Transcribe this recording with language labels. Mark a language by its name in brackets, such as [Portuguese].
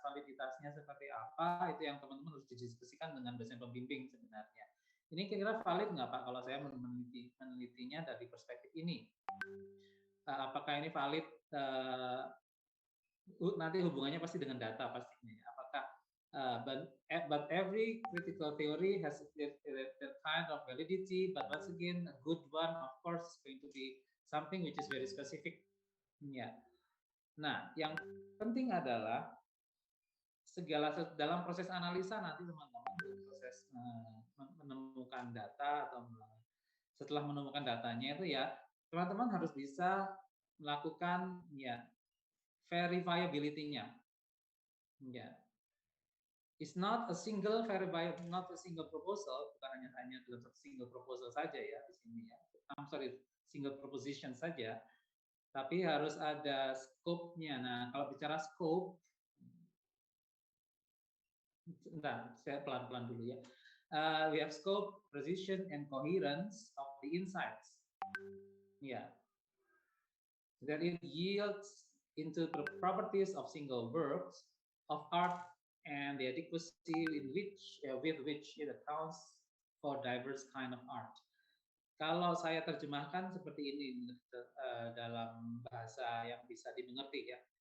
[Indonesian] Validitasnya seperti apa, itu yang teman-teman harus didiskusikan dengan dosen pembimbing sebenarnya. Ini kira-kira valid nggak Pak kalau saya menelitinya dari perspektif ini? Apakah ini valid? Nanti hubungannya pasti dengan data pastinya. Apakah [English] but every critical theory has that kind of validity, but once again a good one of course is going to be something which is very specific. [Indonesian] Ya. Nah, yang penting adalah segala dalam proses analisa nanti teman-teman proses menemukan data atau setelah menemukan datanya itu ya teman-teman harus bisa melakukan ya verifiability-nya. Ya. [English] It's not a single verifiable, not a single proposal, [Indonesian] bukan hanya dalam single proposal saja ya di sini ya. [English] I'm sorry, [Indonesian] single proposition saja, tapi harus ada scope-nya. Nah, kalau bicara scope, bentar, saya pelan-pelan dulu ya. [English] We have scope, precision, and coherence of the insights. Yeah. That it yields into the properties of single works of art and the adequacy with which it accounts for diverse kind of art. [Indonesian] Kalau saya terjemahkan seperti ini dalam bahasa yang bisa dimengerti ya.